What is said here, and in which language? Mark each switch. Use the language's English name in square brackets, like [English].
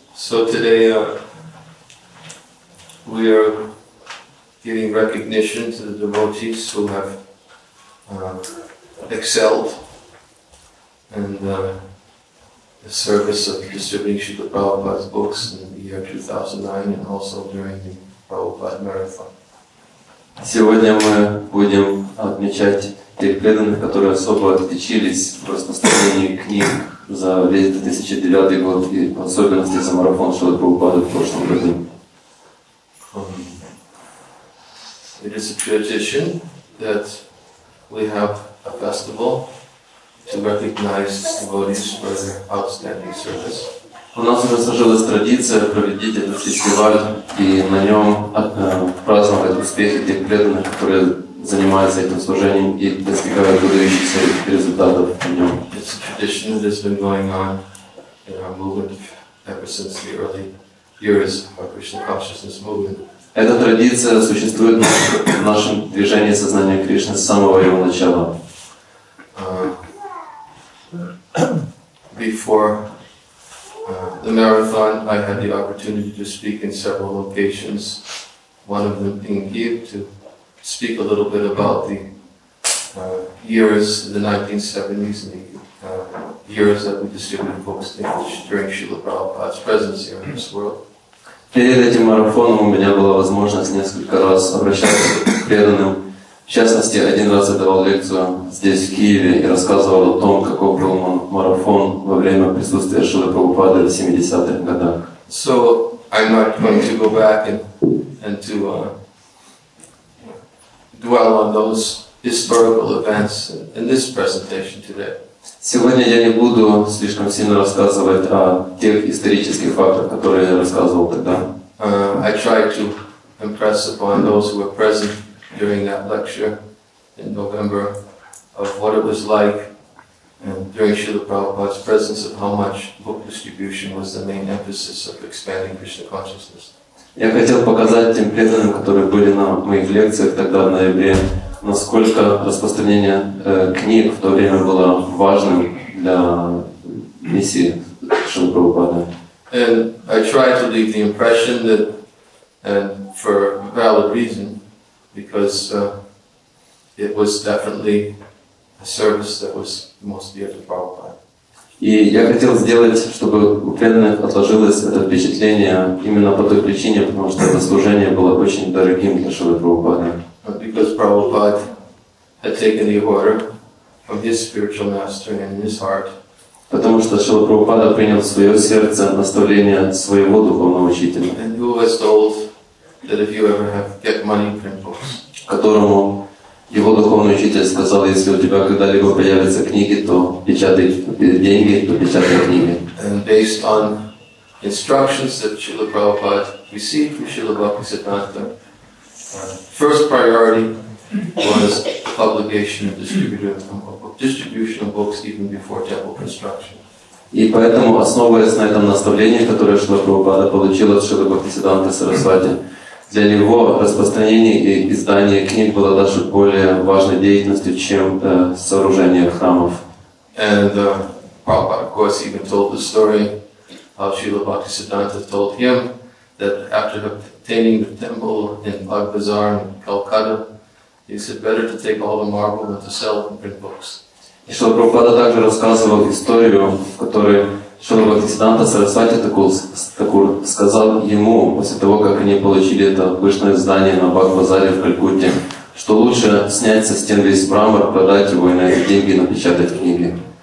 [English] So today we are giving recognition to the devotees who have excelled in the service of distributing Srila Prabhupada's books in the year 2009 and also during the Prabhupada Marathon. [Russian] Сегодня мы будем отмечать тех преданных, которые особо отличились в распространении книг за весь 2009 год и в особенности за марафон Шрилы Прабхупады в прошлом году. [English] It is a tradition that we have a festival to recognize devotees for their outstanding service. [Russian] У нас уже сложилась традиция проводить этот фестиваль и на нем праздновать успехи тех преданных, которые занимаются этим служением и достигают выдающихся результатов в нем. [English] It's a tradition that has been going on in our movement ever since the early years of our Krishna consciousness movement. [Russian] Эта традиция существует в нашем движении сознания Кришны с самого его начала. [English] Before the marathon, I had the opportunity to speak in several locations, one of them being Kiev, to speak a little bit about the years, the 1970s, and the years that we distributed books during Srila Prabhupada's presence here in this world. [Russian] Перед этим марафоном у меня была возможность несколько раз обращаться к преданным. В частности, один раз я давал лекцию здесь, в Киеве, и рассказывал о том, каков был марафон во время присутствия Шрилы Прабхупады в 70-х годах. [English] So I'm not going to go back and to dwell on those historical events in this presentation today. [Russian] Сегодня я не буду слишком сильно рассказывать о тех исторических фактах, которые я рассказывал тогда. [English] I tried to impress upon those who were present during that lecture in November of what it was like during Srila Prabhupada's presence, of how much book distribution was the main emphasis of expanding Krishna consciousness. [Russian] Я хотел показать тем преданным, которые были на моих лекциях тогда в ноябре, насколько распространение книг в то время было важным для миссии Шрилы Прабхупады. [English] And I tried to leave the impression that, and for valid reason, because it was definitely a service that was most dear to Prabhupada. [Russian] И я хотел сделать, чтобы у преданных отложилось это впечатление именно по той причине, потому что это служение было очень дорогим для Шрилы Прабхупады. [English] Because Prabhupada had taken the order from his spiritual master and in his heart. [Russian] Потому что Шрила Прабхупада принял в свое сердце наставление своего духовного учителя, [English] And who was told that if you ever get money, print books. [Russian] которому его духовный учитель сказал, если у тебя когда-либо появятся книги, то печатай деньги, то печатай книги. [English] And based on instructions that Srila Prabhupada received from Srila Bhaktisiddhanta, first priority was publication and distribution of books even before temple construction. [Russian] И поэтому, основываясь на этом наставлении, которое Шрила Прабхупада получил от Шрилы Бхактисиддханты Сарасвати, для него распространение и издание книг было даже более важной деятельностью, чем сооружение храмов. [English] And Prabhupada, of course, even told the story how Srila Bhaktisiddhanta told him that after obtaining the temple in Bhag Bazaar in Calcutta, he said better to take all the marble than to sell it and print books. [Russian] И Шрила Прабхупада также рассказывал историю, в которой Шрила Бхактисиддханта Сарасвати Такур сказал ему, после того, как они получили это пышное здание на Бхаг-базаре в Калькутте, что лучше снять со стен весь мрамор, продать его и на эти деньги напечатать книги.